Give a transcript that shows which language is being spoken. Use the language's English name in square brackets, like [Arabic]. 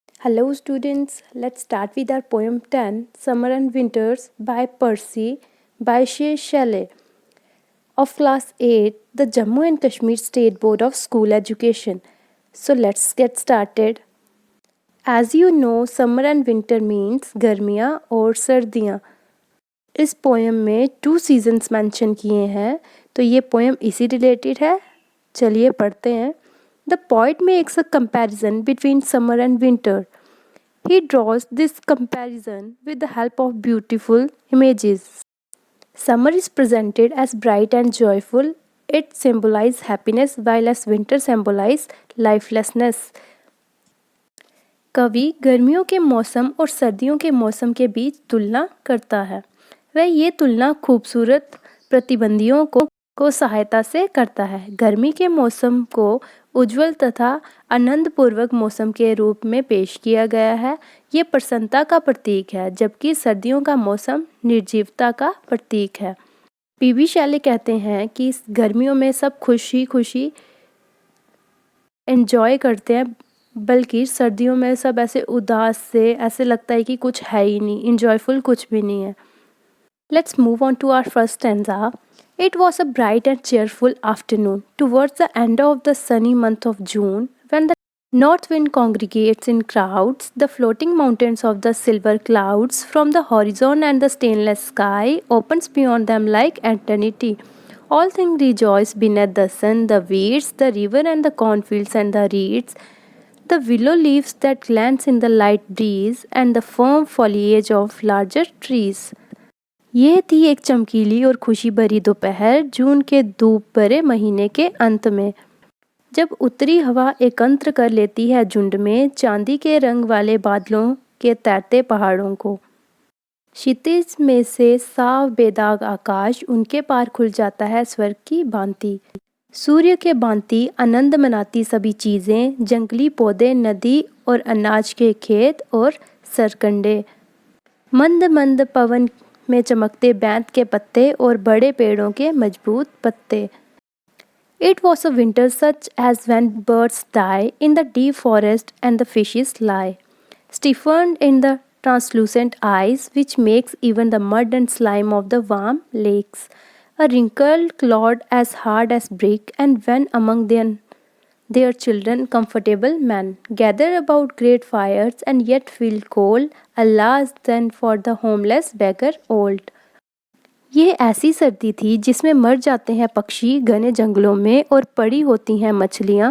[English] Hello students, let's start with our poem 10, Summer and Winters by Percy Bysshe Shelley of class 8, the Jammu and Kashmir State Board of School Education. So let's get started. As you know, summer and winter means [Hindi] गर्मियाँ और सर्दियाँ. इस poem में 2 seasons mention किए हैं, तो ये poem इसी रिलेटेड है. चलिए पढ़ते हैं. [English] The poet makes a comparison between summer and winter. He draws this comparison with the help of beautiful images. Summer is presented as bright and joyful. It symbolizes happiness, while as winter symbolizes lifelessness. [Hindi] कवि गर्मियों के मौसम और सर्दियों के मौसम के बीच तुलना करता है. वह ये तुलना खूबसूरत प्रतिबंधियों को सहायता से करता है. गर्मी के मौसम को उज्ज्वल तथा आनंदपूर्वक मौसम के रूप में पेश किया गया है. ये प्रसन्नता का प्रतीक है, जबकि सर्दियों का मौसम निर्जीवता का प्रतीक है. पीबी शैले कहते हैं कि इस गर्मियों में सब खुशी खुशी एंजॉय करते हैं, बल्कि सर्दियों में सब ऐसे उदास से, ऐसे लगता है कि कुछ है ही नहीं, इंजॉयफुल कुछ भी नहीं है. [English] Let's move on to our first stanza. It was a bright and cheerful afternoon towards the end of the sunny month of June, when the north wind congregates in crowds, the floating mountains of the silver clouds from the horizon and the stainless sky opens beyond them like eternity. All things rejoice beneath the sun, the weeds, the river and the cornfields and the reeds, the willow leaves that glance in the light breeze, and the firm foliage of larger trees. [Hindi] ये थी एक चमकीली और खुशी भरी दोपहर जून के धूप भरे महीने के अंत में, जब उत्तरी हवा एकत्र कर लेती है झुंड में चांदी के रंग वाले बादलों के तैरते पहाड़ों को. क्षितिज में से साफ बेदाग आकाश, उनके पार खुल जाता है स्वर्ग की भांति. सूर्य के भांति आनंद मनाती सभी चीज़ें, जंगली पौधे, नदी और अनाज के खेत और सरकंडे. मंद मंद पवन में चमकते बैंत के पत्ते और बड़े पेड़ों के मजबूत पत्ते. [English] It was a winter such as when birds die in the deep forest and the fishes lie, stiffened in the translucent ice which makes even the mud and slime of the warm lakes a wrinkled clod as hard as brick, and when among their children comfortable men gather about great fires and yet feel cold, alas then for the homeless beggar old. [Hindi] ये ऐसी सर्दी थी जिसमें मर जाते हैं पक्षी घने जंगलों में और पड़ी होती हैं मछलियाँ